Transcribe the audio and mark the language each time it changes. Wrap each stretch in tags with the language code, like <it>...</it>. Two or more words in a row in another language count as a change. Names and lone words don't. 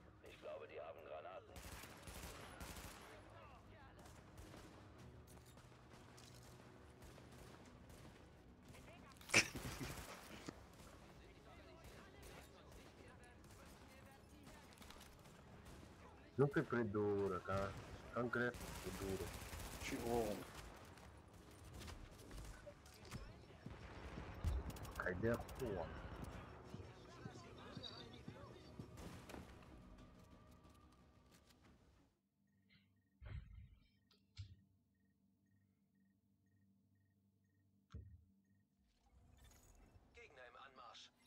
<de>Ich glaube, die haben Granaten.</de> <ru>Ну ты придурок, а? Конкретно придурок. Чего? Хотя хуя.</ru> <de>Gegner im Anmarsch.</de>